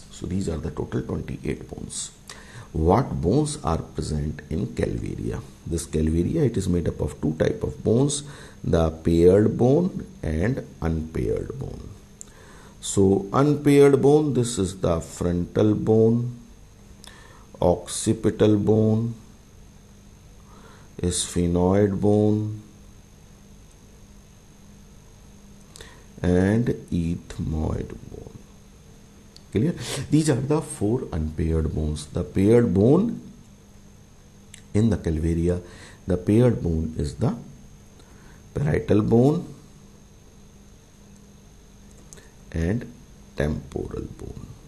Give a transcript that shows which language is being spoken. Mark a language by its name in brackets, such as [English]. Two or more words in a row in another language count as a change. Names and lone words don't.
[English] So these are the total 28 bones. What bones are present in calvaria? This calvaria, it is made up of 2 types of bones, the paired bone and unpaired bone. So unpaired bone, this is the frontal bone, occipital bone, sphenoid bone, and ethmoid bone. Clear? These are the 4 unpaired bones. The paired bone in the calvaria, the paired bone is the parietal bone and temporal bone.